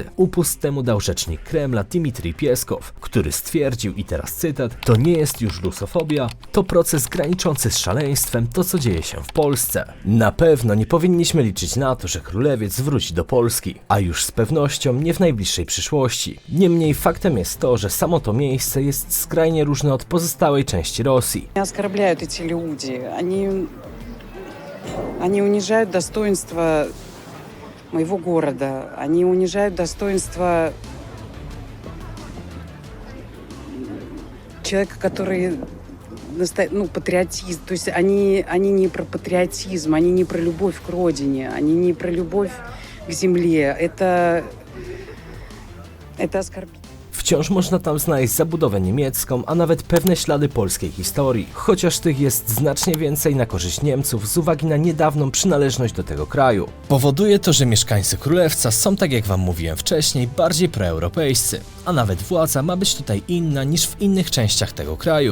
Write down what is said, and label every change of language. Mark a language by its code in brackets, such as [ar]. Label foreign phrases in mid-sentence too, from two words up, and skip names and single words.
[pl] Upust temu dał rzecznik Kremla Dmitrij Pieskow, który stwierdził, i teraz cytat, to nie jest już rusofobia, to proces graniczący z szaleństwem, to co dzieje się w Polsce. Na pewno nie powinniśmy liczyć na to, że Królewiec wróci do Polski, a już z pewnością nie w najbliższej przyszłości. Niemniej faktem jest to, że samo to miejsce jest skrajnie różne od pozostałej części Rosji. [ru] Меня оскорбляют эти люди. Они унижают достоинство моего города. Они унижают достоинство человека, который патриотизм. То есть они не про патриотизм, они не про любовь к родине, они не про любовь к земле. Это оскорбительно. [pl] Wciąż można tam znaleźć zabudowę niemiecką, a nawet pewne ślady polskiej historii, chociaż tych jest znacznie więcej na korzyść Niemców z uwagi na niedawną przynależność do tego kraju. Powoduje to, że mieszkańcy Królewca są, tak jak wam mówiłem wcześniej, bardziej proeuropejscy, a nawet władza ma być tutaj inna niż w innych częściach tego kraju.